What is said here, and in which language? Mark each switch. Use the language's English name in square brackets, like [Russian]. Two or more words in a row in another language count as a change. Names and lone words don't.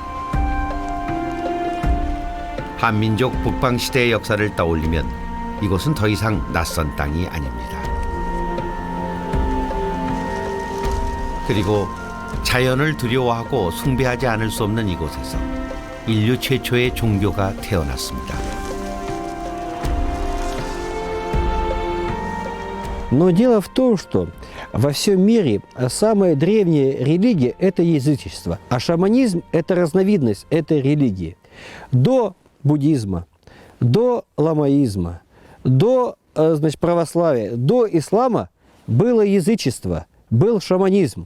[Korean] 한민족 북방시대의 역사를 떠올리면 이곳은 더 이상 낯선 땅이 아닙니다. 그리고 자연을 두려워하고 숭배하지 않을 수 없는 이곳에서 인류 최초의 종교가 태어났습니다. [Russian] Но дело в том, что во всем мире самая древняя религия – это язычество, а шаманизм – это разновидность этой религии. До буддизма, до ламаизма, до православия, до ислама было язычество, был шаманизм.